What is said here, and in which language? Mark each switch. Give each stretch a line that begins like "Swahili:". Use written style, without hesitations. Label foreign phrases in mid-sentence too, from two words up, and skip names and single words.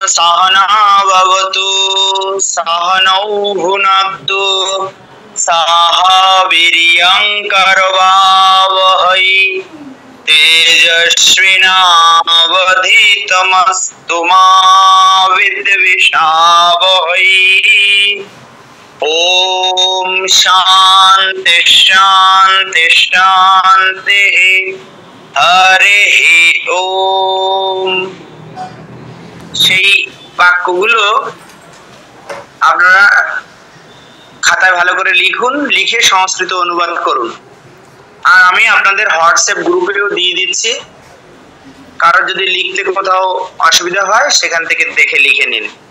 Sanskrit: सहना भवतु सहनौ भुनक्तु सह वीर्यं करवावहै तेजस्विनावधीतमस्तु मा विद्विषावहै। ओम शांति शांति शांति। हरि ओम।
Bangla: সেই বাক্যগুলো আপনারা খাতায় ভালো করে লিখুন, লিখে সংস্কৃত অনুবাদ করুন। আর আমি আপনাদের হোয়াটসঅ্যাপ গ্রুপেও দিয়ে দিচ্ছি, কারো যদি লিখতে কোথাও অসুবিধা হয় সেখান থেকে দেখে লিখে নিন।